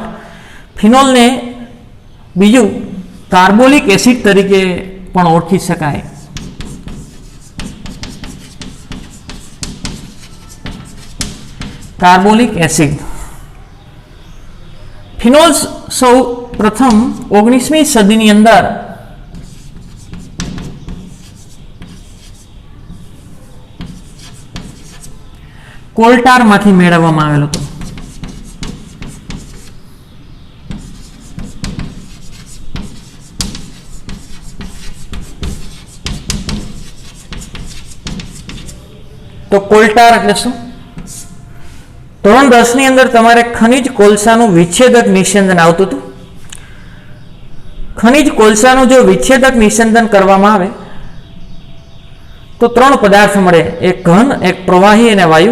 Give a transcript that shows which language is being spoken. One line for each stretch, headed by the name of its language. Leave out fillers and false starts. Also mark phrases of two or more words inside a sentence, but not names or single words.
Gujarati: ફિનોલ ને બીજું કાર્બોલિક એસિડ તરીકે પણ ઓળખી શકાય। કાર્બોલિક એસિડ ફિનોલ સૌ પ્રથમ 19મી સદીની અંદર કોલટાર માંથી મેળવવામાં આવેલો હતો। તો કોલટાર એટલે શું? धोरण 10 ની અંદર તમારે ખનિજ કોલસાનું વિચ્છેદક નિસ્યંદન આવતું હતું। ખનિજ કોલસાનું જો વિચ્છેદક નિસ્યંદન કરવામાં આવે તો ત્રણ પદાર્થ મળે, એક ઘન, એક પ્રવાહી અને વાયુ।